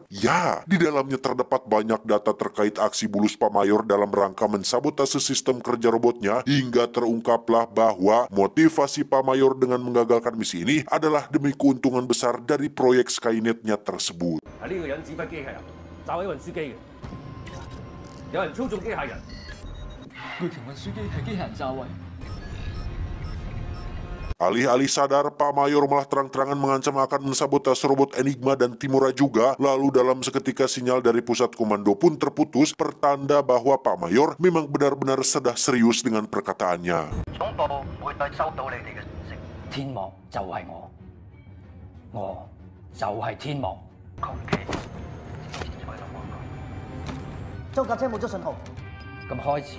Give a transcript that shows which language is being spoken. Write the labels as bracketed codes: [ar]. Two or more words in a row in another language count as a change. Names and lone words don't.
[id] Ya, di dalamnya terdapat banyak data terkait aksi bulus Pak Mayor dalam rangka mensabotase sistem kerja robotnya, hingga terungkaplah bahwa motivasi Pak Mayor dengan menggagalkan misi ini adalah demi keuntungan besar dari proyek Skynet-nya tersebut. [yue] 係呢個人指揮機械人，炸毀運輸機嘅，有人操縱機械人。巨橋運輸機係機械人炸毀。 [id] Alih-alih sadar, Pak Mayor malah terang-terangan mengancam akan mensabotase robot Enigma dan Timura juga. Lalu dalam seketika sinyal dari pusat komando pun terputus, pertanda bahwa Pak Mayor memang benar-benar sedang serius dengan perkataannya. [yue] 總部會對收到你哋嘅信息。天幕就係我就係天幕。裝甲車冇咗信號。咁開始。